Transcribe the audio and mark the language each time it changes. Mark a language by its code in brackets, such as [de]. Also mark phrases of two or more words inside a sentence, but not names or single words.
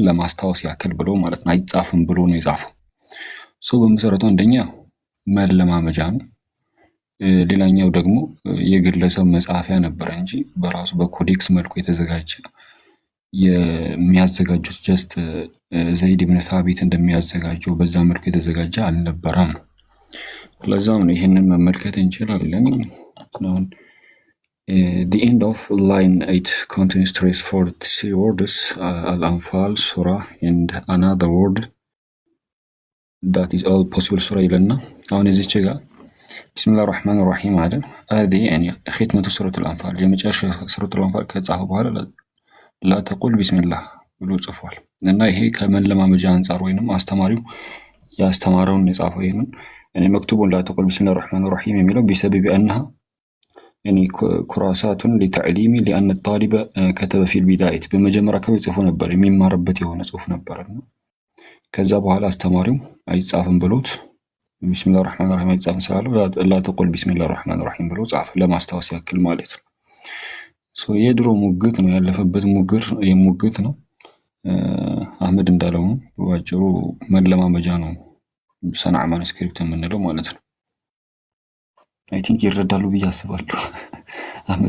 [am] ለማስታወስ ያክል ብሎ ማለት ነው። አይጻፍም ብሎ ነው የጻፈው። በመሰረቱ አንደኛ መለማመጃ ነው። ሌላኛው ደግሞ የግለሰብ መጻፊያ ነበር እንጂ በራሱ በኮዴክስ መልኩ የተዘጋጀ የሚያዘጋጁት ጀስት ዘይድ ኢብኑ ሳቢት እንደሚያዘጋጀው በዛ መልኩ የተዘጋጀ አልነበረም። ለዛም ነው ይሄንን መመልከት እንችላለን። The [en] end of line 8 contains trace for 3 words, Al-Anfal, Surah, and another word that is all possible surah [am] ይለና አሁን እዚች ጋር [ar] بسم الله الرحمن الرحيم [en] አለ። [ar] هذه يعني ختمة سورة الأنفال [am] የመጨረሻ [ar] سورة الأنفال [am] ከጻፈ በኋላ [ar] لا تقل بسم الله [am] ብሎ ጽፏል። እና ይሄ ከመለማመጃ አንፃር ወይንም አስተማሪው ያስተማረውን የጻፈው ይሄንን يعني [ar] مكتوب لا تقل بسم الله الرحمن الرحيم የሚለው بسبب أنها يعني كراسات لتعليم لأن الطالب كتب في البداية [am] በመጀመሪያ ከቤት ጽፎ ነበር፣ የሚማርበት የሆነ ጽሁፍ ነበርና ከዛ በኋላ አስተማሪው አይጻፍም ብሎት [ar] بسم الله الرحمن الرحيم [am] አይጻፍም ስላለው [ar] لا تقل بسم الله الرحمن الرحيم [am] ብሎ ጻፈ፣ ለማስታወስ ያክል ማለት ነው። የድሮ ሙግት ነው፣ ያለፈበት ሙግት ነው። አህመድ እንዳለው ነው፣ ባጭሩ መለማመጃ ነው ሰና ማኑስክሪፕት የምንለው ማለት ነው። [en] I think [am] ይረዳሉ ብዬ አስባለሁ። አህመድ